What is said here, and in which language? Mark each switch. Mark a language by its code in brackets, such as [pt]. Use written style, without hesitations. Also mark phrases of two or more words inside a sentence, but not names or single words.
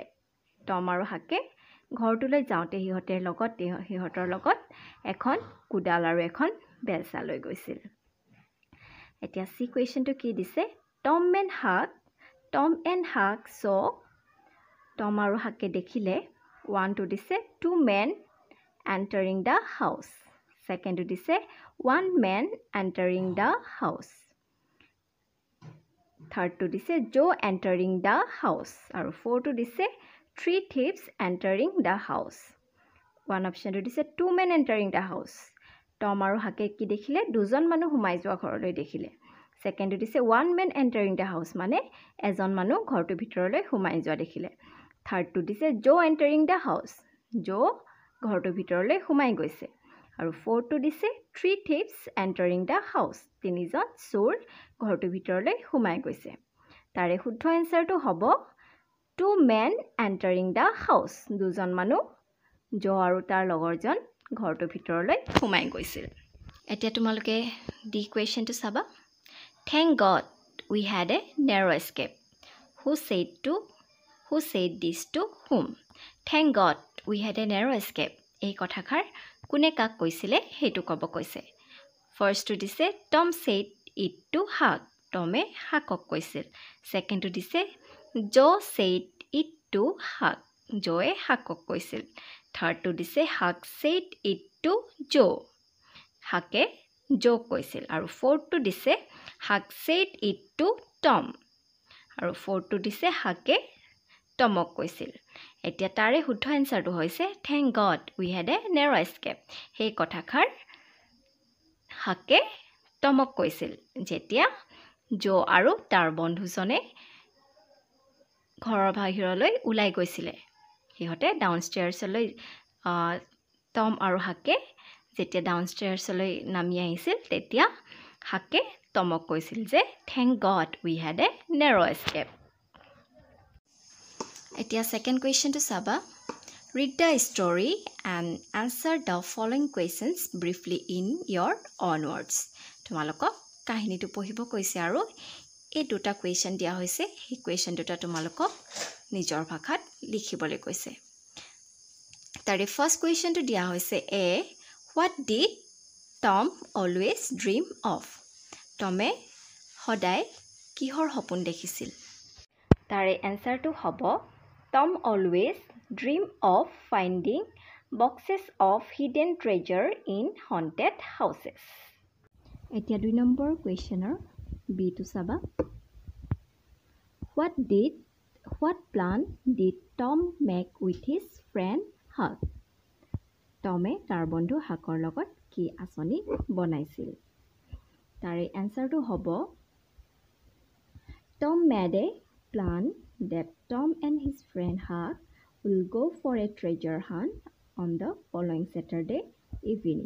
[as] টম আৰু হাকে ঘৰটোলৈ যাওঁতে সিহঁতৰ লগত এখন কোদাল আৰু এখন বেলচা লৈ গৈছিল। এতিয়া চি কুৱেশ্যনটো কি দিছে, টম এণ্ড হাক চ, টম আৰু হাকে দেখিলে, 1টো দিছে [en] 2 men entering the house, [as] ছেকেণ্ডটো দিছে [en] 1 man entering the house, [as] থাৰ্ডটো দিছে জো [en] entering the house [as] আৰু 4টো দিছে [en] 3 thieves entering the house। [as] 1 অপশ্যনটো দিছে [en] 2 men entering the house, [as] টম আৰু হাকে কি দেখিলে, 2জন মানুহ সোমাই যোৱা ঘৰলৈ দেখিলে, ছেকেণ্ডটো দিছে [en] 1 man entering the house [as] মানে এজন মানুহ ঘৰটোৰ ভিতৰলৈ সোমাই যোৱা দেখিলে, থাৰ্ডটো দিছে জো [en] entering the house, [as] জো ঘৰটোৰ ভিতৰলৈ সোমাই গৈছে, আৰু 4টো দিছে [en] 3 thieves entering the house, [as] 3জন চোৰ ঘৰটোৰ ভিতৰলৈ সোমাই গৈছে। তাৰে শুদ্ধ এনসাৰটো হ'ব [en] 2 men entering the house, [as] 2জন মানুহ জো আৰু তাৰ লগৰজন ঘৰটোৰ ভিতৰলৈ সোমাই গৈছিল। এতিয়া তোমালোকে ডি কুৱেশ্যনটো চাবা, [en] Thank God we had a narrow escape. Who said this to whom? Thank God we had a narrow escape. [as] এই কথাষাৰ কোনে কাক কৈছিলে সেইটো ক'ব কৈছে। ফাৰ্ষ্টটো দিছে [en] Tom said it to Huck, [as] টমে হাকক কৈছিল, ছেকেণ্ডটো দিছে [en] Joe said it to Huck, [as] জোয়ে হাকক কৈছিল, থাৰ্ডটো দিছে [en] Huck said it to Joe, [as] হাকে জোক কৈছিল, আৰু 4টো দিছে [en] Huck said it to Tom, [as] আৰু 4টো দিছে হাকে টমক কৈছিল। এতিয়া তাৰে শুদ্ধ এনসাৰটো হৈছে [en] Thank God we had a narrow escape. [as] সেই কথাষাৰ হাকে টমক কৈছিল যেতিয়া জো আৰু তাৰ বন্ধুজনে ঘৰৰ বাহিৰলৈ ওলাই গৈছিলে। সিহঁতে ডাউনষ্টেয়াৰ্ছলৈ, টম আৰু হাকে যেতিয়া ডাউনষ্টেয়াৰ্ছলৈ নামি আহিছিল তেতিয়া হাকে টমক কৈছিল যে [en] Thank God we had a narrow escape. [as] এতিয়া ছেকেণ্ড কুৱেশ্যনটো চাবা, [en] Read the story and answer the following questions briefly in your own words. [as] তোমালোকক কাহিনীটো পঢ়িব কৈছে আৰু এই দুটা কুৱেশ্যন দিয়া হৈছে, সেই কুৱেশ্যন দুটা তোমালোকক নিজৰ ভাষাত লিখিবলৈ কৈছে। তাৰে ফাৰ্ষ্ট কুৱেশ্যনটো দিয়া হৈছে, [en] What did Tom always dream of? [as] টমে সদায় কিহৰ সপোন দেখিছিল তাৰে এনসাৰটো হ'ব [en] Tom always dream of finding boxes of hidden treasure in haunted houses [as] এতিয়া 2 নম্বৰ কুৱেশ্যনৰ বিটো চাবা [en] What plan did Tom make with his friend Huck? [as] টমে তাৰ বন্ধু হাকৰ লগত কি আঁচনি বনাইছিল তাৰে এনসাৰটো হ'ব [en] Tom made a plan that Tom and his friend Huck will go for a treasure hunt on the following Saturday evening.